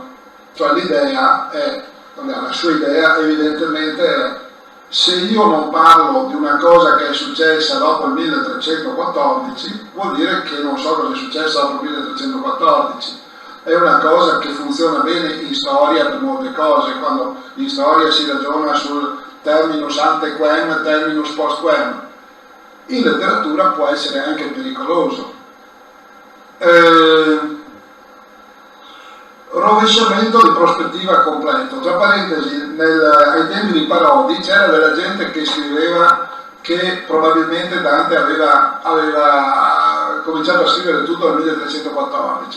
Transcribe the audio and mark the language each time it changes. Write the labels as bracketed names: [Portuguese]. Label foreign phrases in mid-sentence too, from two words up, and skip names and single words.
[Italian] Cioè l'idea è, la sua idea evidentemente è: se io non parlo di una cosa che è successa dopo il 1314, vuol dire che non so cosa è successo dopo il 1314. È una cosa che funziona bene in storia per molte cose, quando in storia si ragiona sul [Latin] terminus ante quem, terminus post quem. [Italian] In letteratura può essere anche pericoloso. Rovesciamento di prospettiva completo. Tra parentesi, ai tempi di Parodi c'era della gente che scriveva che probabilmente Dante aveva cominciato a scrivere tutto nel 1314.